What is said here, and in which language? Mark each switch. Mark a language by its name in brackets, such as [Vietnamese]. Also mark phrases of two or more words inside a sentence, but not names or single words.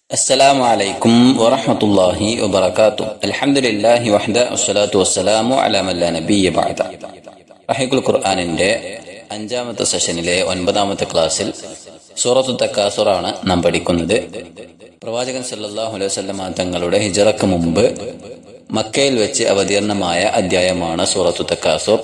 [Arabic] السلام عليكم ورحمة الله وبركاته. الحمد لله وحده والصلاة والسلام على من لا نبي بعد. [Malayalam] റഹീഖുൽ ഖുർആനിന്റെ അഞ്ചാമത്തെ സെഷനിലെ 9ാമത്തെ ക്ലാസ്സിൽ സൂറത്തു തക്കാസുറാണ് നാം പഠിക്കുന്നത്. പ്രവാചകൻ [Arabic] صلى الله عليه وسلم [Malayalam] തങ്ങളുടെ ഹിജ്റക്ക് മുമ്പ് മക്കയിൽ വെച്ച് അവതീർണമായ അധ്യായമാണ് സൂറത്തു തക്കാസുർ.